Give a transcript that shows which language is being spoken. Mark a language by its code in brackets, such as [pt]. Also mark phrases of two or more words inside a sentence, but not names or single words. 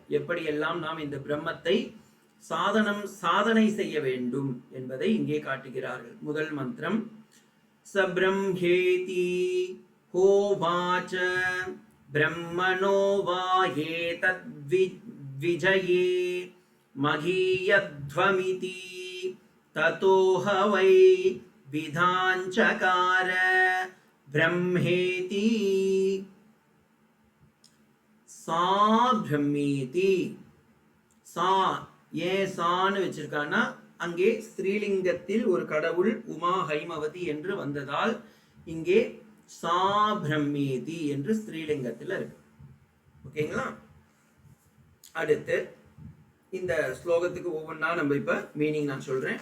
[ta] எப்படியெல்லாம் நாம் இந்த பிரம்மத்தை சாதனை செய்ய வேண்டும் என்பதை இங்கே காட்டுகிறார்கள். முதல் மந்திரம் [sa] साब्रह्मेति होवाच ब्रह्मणो वा एतद् विजये महीयध्वमिति ततोह वै विधाञ्चकार ब्रह्मेति सा ब्रह्मेति [ta] சா ஏன் சான்னு வச்சிருக்கான்னா அங்கே ஸ்ரீலிங்கத்தில் ஒரு கடவுள் உமா ஹைமவதி என்று வந்ததால் இங்கே [sa] सा ब्रह्मेति [ta] என்று ஸ்ரீலிங்கத்தில் இருக்கு. ஓகேங்களா? அடுத்து இந்த ஸ்லோகத்துக்கு ஒவ்வொன்றா நம்ம இப்ப மீனிங் நான் சொல்றேன்.